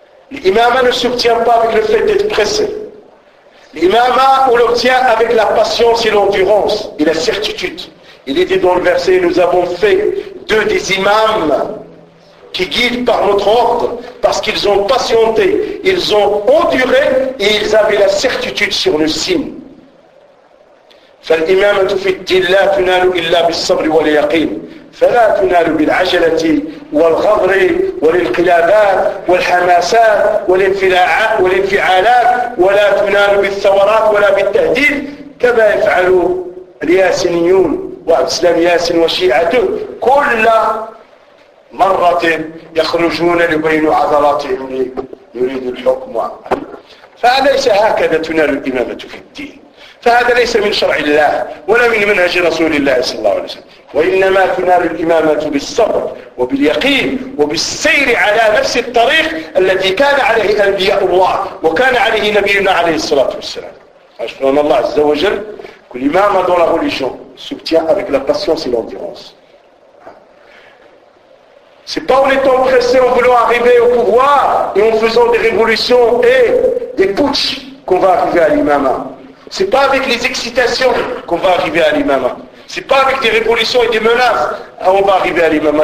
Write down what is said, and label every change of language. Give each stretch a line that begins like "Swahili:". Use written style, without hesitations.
French: L'imama ne s'obtient pas avec le fait d'être pressé. L'imama, on l'obtient avec la patience et l'endurance et la certitude. Il est dit dans le verset, nous avons fait deux des imams qui guident par notre ordre, parce qu'ils ont patienté, ils ont enduré et ils avaient la certitude sur le signe.
Arabic: فالإمامة في الدين لا تنال إلا بالصبر واليقين فلا تنال بالعجلة والغضر والانقلابات والحماسات والانفعالات ولا تنال بالثورات ولا بالتهديد كما يفعل الياسينيون وعبد السلام ياسين وشيعته كل مرة يخرجون لبين عضلاتهم يريد الحكم فأليس هكذا تنال الإمامة في الدين فهذا ليس من شرع الله ولا من منهج رسول الله صلى الله عليه وسلم وإنما تنال الإمامة بالصبر وباليقين وبالسير على نفس الطريق الذي كان عليه أنبياء الله وكان عليه نبينا عليه الصلاة والسلام أشهد أن الله عز وجل كل إمام
French: dans la religion s'obtient avec la patience et l'endurance. C'est pas en étant pressé en voulant arriver au pouvoir et en faisant des révolutions et des putsch qu'on va arriver à l'imama. C'est pas avec les excitations qu'on va arriver à l'imama. C'est pas avec des révolutions et des menaces qu'on va arriver à l'imama.